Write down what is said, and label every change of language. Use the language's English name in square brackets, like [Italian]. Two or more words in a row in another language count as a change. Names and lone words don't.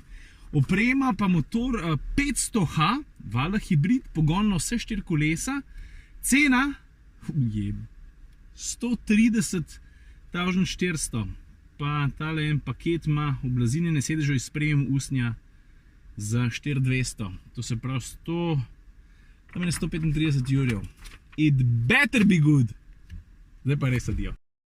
[Slovenian] Oprema pa motor 500H, valjda hibrid, pogon na vse 4 kolesa. Cena, 130.400. Pa tale en paket ima oblazinjene sedežev iz sprejem usnja za 4200. To se pravi 135 jurjev. [English] It better be good. [Slovenian] Zdaj pa res adijo.